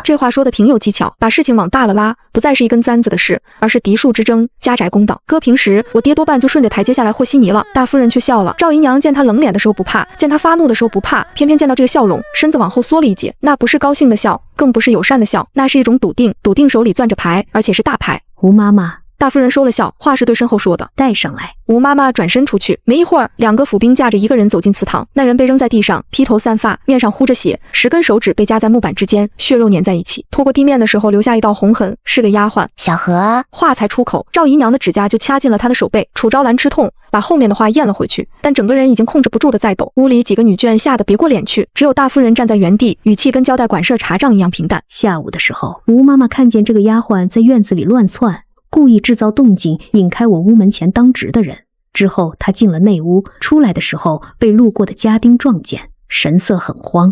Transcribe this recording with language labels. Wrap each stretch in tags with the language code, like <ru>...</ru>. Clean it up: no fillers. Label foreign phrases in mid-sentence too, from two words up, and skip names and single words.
<zh>這話說的挺有技巧，把事情往大了拉，不再是一根簪子的事，而是嫡庶之爭，家宅公道。擱平時，我爹多半就順着台階下來和稀泥了。大夫人卻笑了。趙姨娘見她冷臉的時候不怕，見她發怒的時候不怕，偏偏見到這個笑容，身子往後縮了一截。那不是高興的笑，更不是友善的笑，那是一種篤定，篤定手裡攥着牌，而且是大牌。吳媽媽。大夫人收了笑，話是對身後說的，帶上來。吳媽媽轉身出去，沒一會兒，2個府兵架着一個人走進祠堂。那人被扔在地上，披頭散髮，面上糊着血，10根手指被夾在木板之間，血肉粘在一起，拖過地面的時候留下一道紅痕，是個丫鬟。小何，話才出口，趙姨娘的指甲就掐進了她的手背。楚昭蘭吃痛，把後面的話咽了回去，但整個人已經控制不住的在抖。屋裡幾個女眷嚇得別過臉去，只有大夫人站在原地，語氣跟交代管事查賬一樣平淡。下午的時候，吳媽媽看見這個丫鬟在院子裡亂竄，故意製造動靜，引開我屋門前當值的人。之後她進了內屋，出來的時候被路過的家丁撞見，神色很慌。</zh>